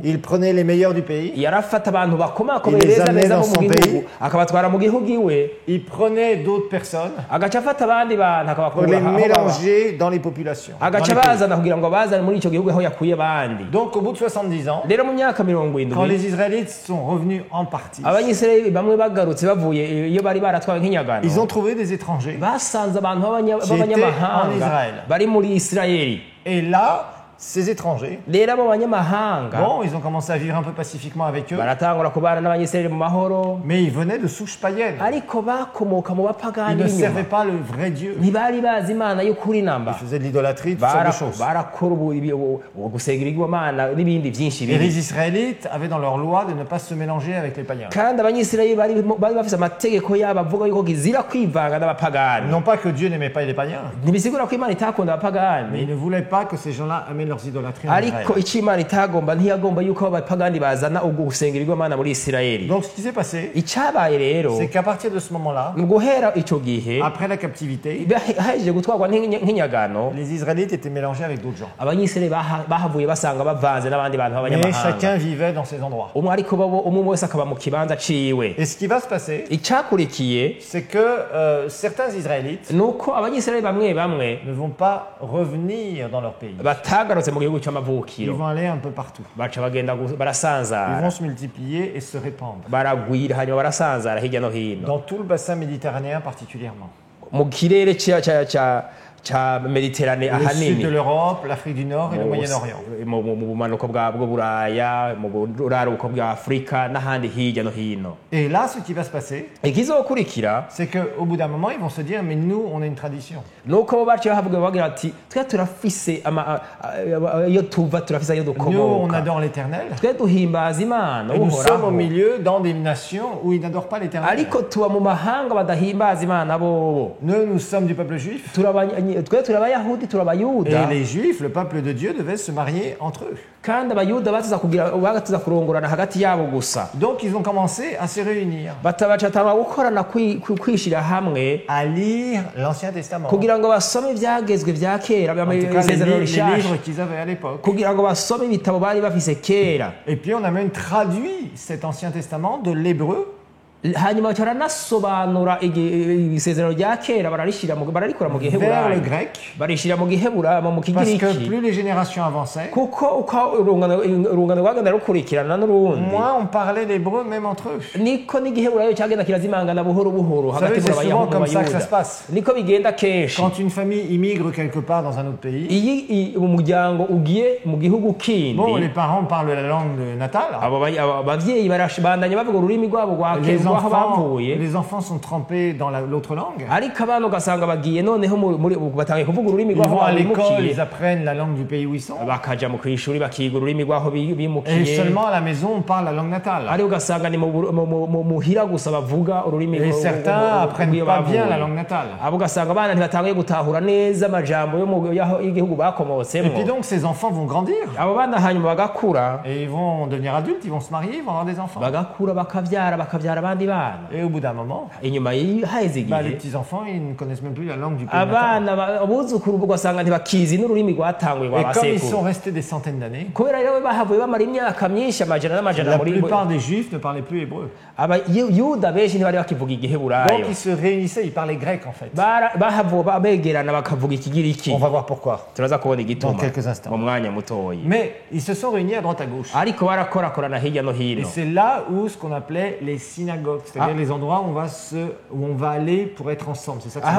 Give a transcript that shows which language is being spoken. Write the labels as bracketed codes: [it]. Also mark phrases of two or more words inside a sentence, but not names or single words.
[fr] il prenait les meilleurs du pays, [rn] yarafata abantu bakomakomeye [fr] Il les [rn] neza [fr] amenait [rn] neza [fr] dans [rn] bo [fr] son [rn] mu [fr] pays. [rn] gihugu akabatwara mu gihugu iwe [fr] il prenait d'autres personnes [rn] agaca afata abandi bantu [fr] pour les [rn] akabakura aho baba [fr] mélanger dans les populations. dans [rn] agaca [fr] les pays. [rn] bazana kugira ngo bazane muri icyo gihugu aho yakuye abandi [fr] Donc au bout de 70 ans, [rn] rero mu myaka [fr] quand [rn] 70 [fr] les Israélites sont revenus en partie, [rn] abanyisirayeli bamwe bagarutse bavuye iyo bari baratwawe nk'inyagano [fr] ils ont trouvé des étrangers. [rn] basanze abantu [fr] en [rn] b'abanyamahanga [fr] Israël. [rn] bari muri isirayeli [fr] Et là, ces étrangers, [rn] rero abo banyamahanga [fr] bon, ils ont commencé à vivre un peu pacifiquement avec eux, [rn] baratangura kubana n'abanyisirayeli mu mahoro [fr] mais ils venaient de souches païennes. [rn] ariko bakomoka mu [fr] Ils [rn] bapagani [fr] ne [rn] b'inyuma [fr] servaient pas le vrai Dieu. [rn] ntibari bazi imana y'ukuri [fr] Ils [rn] namba [fr] faisaient de l'idolâtrie, toutes sortes de choses. [rn] barakora gusenga ibigirwamana n'ibindi byinshi [fr] Et [rn] bibi [fr] les Israélites avaient dans leur loi de ne pas se mélanger avec les païens. [rn] kandi abanyisirayeli bari bafite amategeko yabo avuga yuko gizira kwivanga n'abapagani [fr] Non pas que Dieu n'aimait pas les païens, [rn] ntibisigura ko imana itakunda [fr] mais [rn] abapagani [fr] il ne voulait pas que ces gens-là amènent leurs idolâtries en Israël. [rn] ariko icyo imana itagomba ntiyagomba yuko abapagani bazana ubwo gusenga ibigirwamana muri isirayeli [fr] Donc ce qui s'est passé, [rn] icyabaye rero [fr] c'est qu'à partir de ce moment-là, [rn] mu guhera icyo gihe [fr] après la captivité, [rn] hahejeje gutwarwa nk'inyagano [fr] les Israélites étaient mélangés avec d'autres gens. [rn] abanyisirayeli bahavuye basanga bavanze n'abandi bantu [fr] Mais [rn] b'abanyamahanga [fr] chacun vivait dans ses endroits. [rn] umwe ariko umwe wese akaba mu kibanza ciwe [fr] Et ce qui va se passer, [rn] icyakurikiye [fr] c'est que certains Israélites [rn] ni uko abanyisirayeli bamwe bamwe [fr] ne vont pas revenir dans leur pays. [rn] batagarutse mu gihugu [fr] Ils [rn] cy'amavukiro [fr] vont aller un peu partout. [rn] baca bagenda [fr] Ils [rn] barasanzara [fr] vont se multiplier et se répandre. [rn] baragwira hanyuma barasanzara hirya no hino [fr] Dans tout le bassin méditerranéen particulièrement. [rn] mu kirere ca Mediterane [fr] le sud [rn] ahanini [fr] de l'Europe, l'Afrique du Nord et le Moyen-Orient. [rn] mu bumanuko bwo Buraya mu buraruko bwa Afrika n'ahandi hirya no hino. [fr] Et là, ce qui va se passer, [rn] Ikizokurikira [fr] c'est qu'au bout d'un moment, ils vont se dire, mais nous, on a une tradition. [rn] nuko bo baciye bavuga bagira ati twe turafise iyo tuva turafise ayo [fr] Nous, on [rn] dukomoka [fr] adore l'Éternel. [rn] twe duhimbaza Imana [fr] Et nous sommes au [rn] uhoraho [fr] milieu dans des nations où ils n'adorent pas l'Éternel. [rn] ariko tuba mu mahanga badahimbaza Imana bobo [fr] Nous sommes du peuple juif. [rn] twe turi abayahudi turi [fr] Et [rn] abayuda [fr] les juifs, le peuple de Dieu, devaient se marier entre eux. [rn] kandi abayuda batuza kurongorana hagati yabo gusa [fr] Donc, ils ont commencé à se réunir, [rn] batabacatanga gukorana kwishira hamwe [fr] à lire l'Ancien Testament. [rn] kugira ngo basome ibyagezwe bya kera [fr] En tout cas, [rn] isezerano [fr] les [rn] rishasha [fr] livres qu'ils avaient à l'époque. [rn] kugira ngo basome ibitabo bari bafise kera [fr] Et puis, on a même traduit cet Ancien Testament de l'hébreu [rn] hanyuma baranasobanura isezerano rya kera bararikura mu [fr] vers le [rn] giheburayo [fr] grec. [rn] barishira mu giheburayo mu [fr] Parce que [rn] kigiriki [fr] plus les générations avançaient, [rn] kuko uko urungano rwagenda rukurikirana n'urundi [fr] moins on parlait l'hébreu même entre eux. [rn] niko n'igiheburayo cyagenda kirazimangana buhoro buhoro [fr] Vous savez, [rn] hagati [fr] c'est [rn] mu [fr] souvent [rn] bayahudi [fr] comme ça que ça se [rn] n'abayuda [fr] passe. [rn] niko bigenda kenshi [fr] Quand une famille immigre quelque part dans un autre pays, [rn] iyo umuryango ugiye mu gihugu kindi [fr] bon, les parents parlent la langue natale. [rn] abavyeyi barashibandanya bavuga ururimi rwabo rwa kera aho bavuye [fr] Les enfants sont trempés dans l'autre langue. [rn] ariko abana ugasanga bagiye noneho batangiye kuvuga ururimi [fr] Ils [rn] rwabo [fr] vont à l'école, [rn] bimukiye [fr] ils apprennent la langue du pays où ils sont. [rn] bakaja mu kwishuri bakiga ururimi rwaho [fr] Et [rn] bimukiye [fr] seulement à la maison, on parle la langue natale. [rn] ari ugasanga ni muhira gusa bavuga ururimi [fr] Et certains apprennent pas bien la langue natale. [rn] abo ugasanga abana ntibatangiye gutahura neza amajambo y'igihugu [fr] Et [rn] bakomotsemo [fr] puis donc, ces enfants vont grandir. [rn] abo bana hanyuma bagakura [fr] Et ils vont devenir adultes, ils vont se marier, ils vont avoir des enfants. [rn] bagakura bakabyara abandi bana [fr] Et au bout d'un moment, [rn] inyuma haheze [fr] les [rn] igihe [fr] petits-enfants, ils ne connaissent même plus la langue du pays natal. [rn] abana abuzukuru ugasanga ntibakizi n'ururimi rwatanguye rwa [fr] Et comme ils sont [rn] basekuru [fr] restés des centaines d'années, [rn] kubera rero bahavuye bamara imyaka myinshi amajana n'amajana [fr] la [rn] muri [fr] plupart des juifs ne parlaient plus hébreu. [rn] abayuda benshi ntibari bakivuga igiheburayo [fr] Donc ils se réunissaient, ils parlaient grec en fait. [rn] bahavuye begerana bakavuga ikigiriki [fr] On va voir pourquoi [rn] turaza kubona igituma [fr] dans quelques instants. [rn] mu mwanya mutoyi [fr] Mais ils se sont réunis à droite à gauche. [rn] ariko barakorakorana hirya no [fr] Et [rn] hino [fr] c'est là où ce qu'on appelait les synagogues, c'est-à-dire les endroits où on va aller pour être ensemble. C'est ça que ça